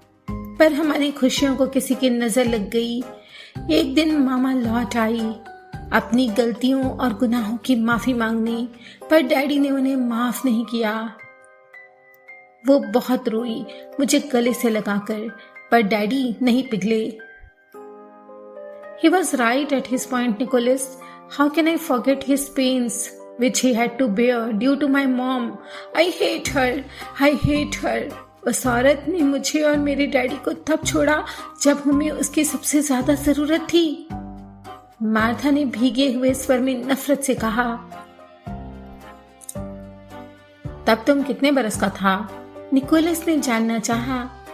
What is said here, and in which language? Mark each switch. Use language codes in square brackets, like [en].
[hi] पर हमारी खुशियों को किसी की नजर लग गई। एक दिन मामा लौट आई अपनी गलतियों और गुनाहों की माफी मांगने, पर डैडी ने उन्हें माफ नहीं किया। वो बहुत रोई मुझे गले से लगाकर, पर डैडी नहीं पिघले। [en] He was right at his point, Nicholas. How can I forget his pains, which he had to bear due to my mom? I hate her. I hate her. [hi] उस औरत ने मुझे और मेरे डैडी को तब छोड़ा जब हमें उसकी सबसे ज्यादा जरूरत थी। मार्था ने भीगे हुए स्वर में नफरत से कहा। तब तुम कितने बरस का था? निकोलस ने जानना चाहा।